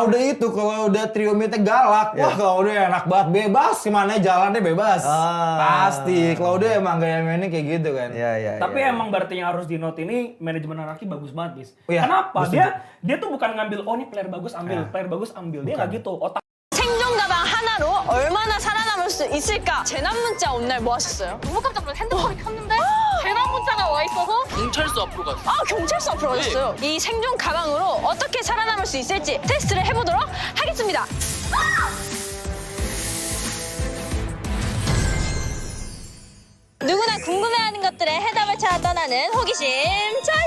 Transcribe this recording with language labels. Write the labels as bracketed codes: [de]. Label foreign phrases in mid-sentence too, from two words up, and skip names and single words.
[id] Kalau udah trio midnya galak, wah kalau udah enak banget, bebas kemana jalannya bebas. Pasti. Kalau udah emang gaya mainnya kayak gitu kan. Tapi emang berarti yang harus di note ini manajemen anarki bagus banget, Bis. Oh, iya. Kenapa? Gua Dia tuh bukan ngambil nih player bagus ambil, player bagus ambil. Dia nggak gitu. Otak [ko] 생존 가방 하나로 얼마나 살아남을 수 있을까? 재난 문자 온 날 뭐 하셨어요? 너무 깜짝 놀랐어. 핸드폰이 켰는데 재난 문자가 와 있어서 경찰서 앞으로 갔어요. 아, 경찰서 앞으로 가셨어요? 이 생존 가방으로 어떻게 살아남을 수 있을지 테스트를 해보도록 하겠습니다. 누구나 궁금해하는 것들의 해답을 찾아 떠나는 호기심 자유!